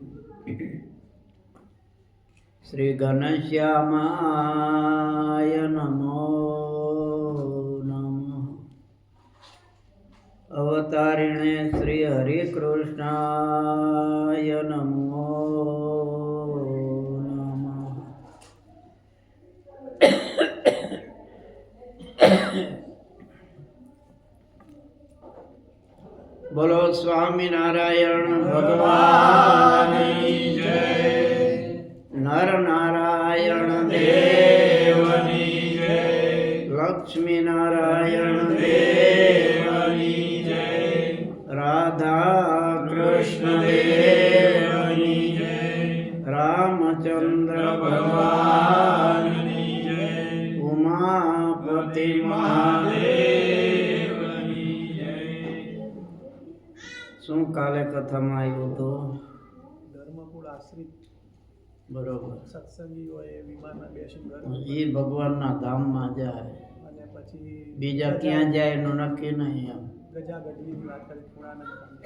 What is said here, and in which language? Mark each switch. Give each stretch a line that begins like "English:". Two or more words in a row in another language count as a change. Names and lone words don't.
Sanskrit: श्री घनश्यामाय नमो अवतारिणे श्री हरिकृष्णाय नमो नमः।
Hindi: बोलो स्वामीनारायण भगवान की जय। नर नारायण देव की जय। लक्ष्मी नारायण देव की जय। राधा कृष्ण देव की जय। रामचंद्र भगवान की जय। उमापति महादेव की जय।
Gujarati: શું કાલે કથામાં આવ્યું હતું? ધર્મકુળ આશ્રિત બરોબર સત્સંગીઓએ વિમાનમાં બેસીને એ ભગવાનના ધામમાં જાય અને પછી બીજા ક્યાં જાય એનું નક્કી નહીં એમ. ગજા ગઢવીની વાત કરી પૂર્ણાનંદ